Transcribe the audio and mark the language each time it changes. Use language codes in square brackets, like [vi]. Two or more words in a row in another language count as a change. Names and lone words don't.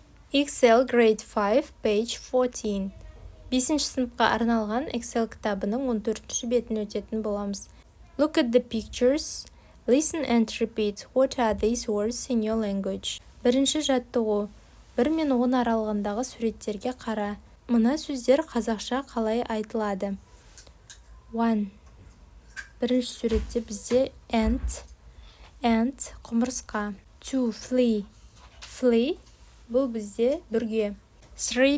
[en] Excel Grade 5, page 14. [kk] 5-ші сыныпқа арналған Excel кітабының 14-ші бетін өтетін боламыз. [en] Look at the pictures. Listen and repeat. What are these words in your language? [kk] Бірінші жаттығу. 1 мен 10 аралығындағы суреттерге қара. Мына сөздер қазақша қалай айтылады? 1. Бірінші суретте бізде ant, құмырсқа. 2. Flee, бұл бізде бүрге. 3.